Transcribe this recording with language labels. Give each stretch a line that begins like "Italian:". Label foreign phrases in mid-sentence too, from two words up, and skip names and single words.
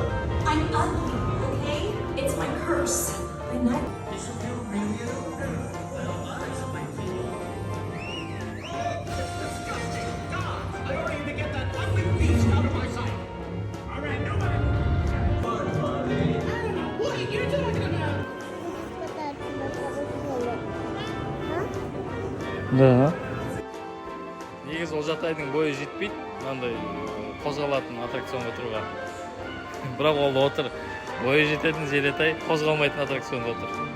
English: I'm ugly, okay? It's my curse. I'm not. disgusting. God, I order you to get that ugly beast out of my sight. All right, nobody. What are you talking about?
Kazakh: Да. Негізі Олжатайдың бойы жетпейді, мынандай қозғалатын аттракционға отыруға. Бірақ ол отыр. Бойы жететін Зеретай қозғалмайтын аттракционда отыр.